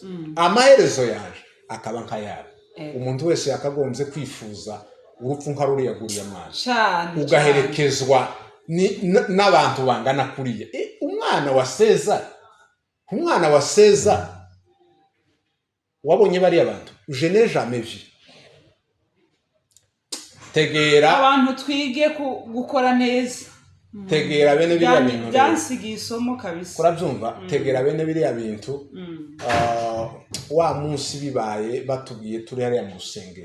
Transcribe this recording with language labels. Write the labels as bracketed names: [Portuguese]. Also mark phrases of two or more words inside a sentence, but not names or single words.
[Kinyarwanda] Amaherezo yaje akaba nkayabo. Umuntu wese yakagombye kwifuza urupfu nka ruriya guriya mwana ugaherekezwa n'abantu bangana kuriya. Umwana wa Seza wabonye bari abantu [French] je n'ai jamais vu. [Kinyarwanda] Tegera abantu twige gukora neza. Tegera bene biriya bintu byansigiye isomo kabisa. Urabyumva? Tegera bene biriya bintu wa munsi bibaye batubwiye turi hariya mu rusengero.